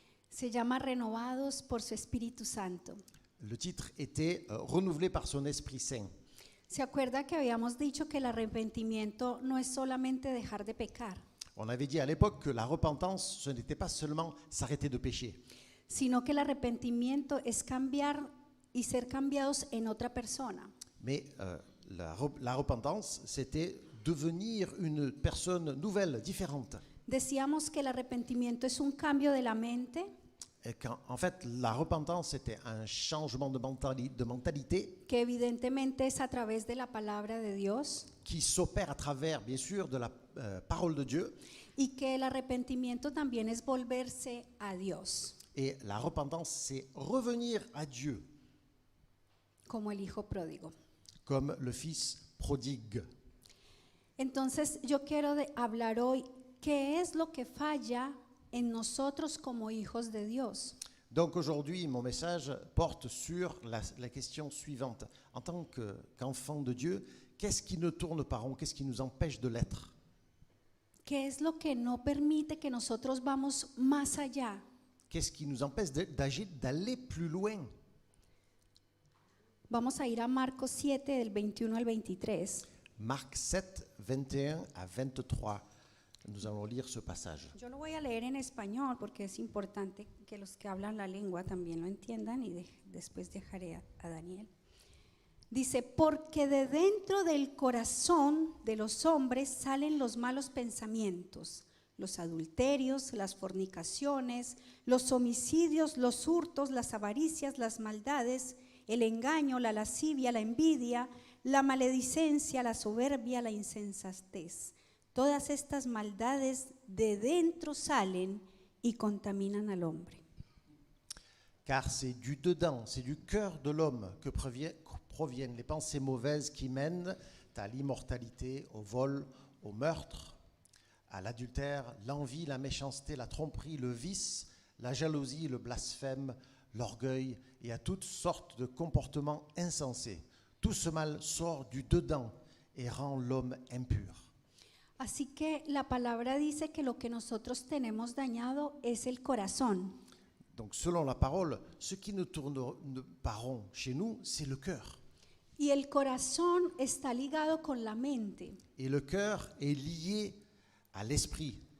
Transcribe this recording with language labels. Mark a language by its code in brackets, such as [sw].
[es] se llama Renovados por su Espíritu Santo. [fr] le titre était renouvelé par son Esprit Saint. [es] ¿Se acuerda que habíamos dicho que el arrepentimiento no es solamente dejar de pecar, [fr] On avait dit à l'époque que la repentance, ce n'était pas seulement s'arrêter de pécher, [es] sino que el arrepentimiento es cambiar y ser cambiados en otra persona? [fr] mais la repentance, c'était devenir une personne nouvelle, différente. [es] Decíamos que el arrepentimiento es un cambio de la mente, [fr] Et en fait, la repentance, c'était un changement de mentalité [es] que evidentemente es a través de la palabra de Dios, [fr] qui s'opère à travers, bien sûr, de la parole de Dieu. [es] y que el arrepentimiento también es volverse a Dios, [fr] Et la repentance, c'est revenir à Dieu, [es] como el hijo pródigo. [fr] comme le fils prodigue. [es] Entonces yo quiero hablar hoy qué es lo que falla en nosotros como hijos de Dios. [fr] Donc aujourd'hui, mon message porte sur la question suivante. En tant qu'enfant de Dieu, qu'est-ce qui ne tourne pas rond? Qu'est-ce qui nous empêche de l'être? [es] ¿Qué es lo que no permite que nosotros vamos más allá? [fr] Qu'est-ce qui nous empêche d'agir, d'aller plus loin? [es] Vamos a ir a Marcos 7 del 21 al 23. [fr] Marc 7, 21 à 23. Nous allons lire ce passage. [es] Yo lo voy a leer en español porque es importante que los que hablan la lengua también lo entiendan y después dejaré a Daniel. Dice, porque de dentro del corazón de los hombres salen los malos pensamientos, los adulterios, las fornicaciones, los homicidios, los hurtos, las avaricias, las maldades, el engaño, la lascivia, la envidia, la maledicencia, la soberbia, la insensatez. Todas estas maldades de dentro salen y contaminan al hombre. [fr] Car c'est du dedans, c'est du cœur de l'homme que proviennent les pensées mauvaises qui mènent à l'immortalité, au vol, au meurtre, à l'adultère, l'envie, la méchanceté, la tromperie, le vice, la jalousie, le blasphème, l'orgueil et à toutes sortes de comportements insensés. Tout ce mal sort du dedans et rend l'homme impur. [es] Así que la palabra dice que lo que nosotros tenemos dañado es el corazón. [fr] Donc selon la parole, ce qui ne tourne pas rond chez nous, c'est le cœur. [es] Y el corazón está ligado con la mente. [fr] Et le cœur est lié à l'esprit.